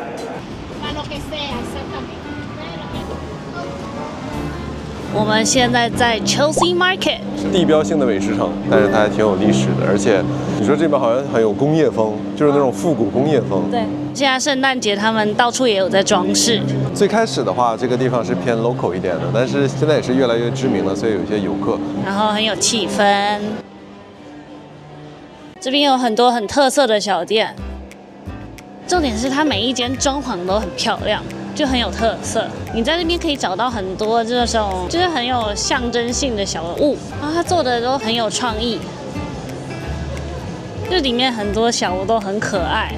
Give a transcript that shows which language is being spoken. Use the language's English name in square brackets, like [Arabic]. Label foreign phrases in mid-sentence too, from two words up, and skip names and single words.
[Chinese] 我們現在在 Chelsea Market，地標性的美食城，但是它還挺有歷史的，而且你說這邊好像很有工業風，就是那種復古工業風。對，現在聖誕節他們到處也有在裝飾。最開始的話，這個地方是偏 local 一點的，但是現在也是越來越知名了，所以有一些遊客。然後很有氣氛。這邊有很多很特色的小店，重點是它每一間裝潢都很漂亮。就很有特色，你在這邊可以找到很多這種就是很有象徵性的小物，然後它做的都很有創意，這裡面很多小物都很可愛。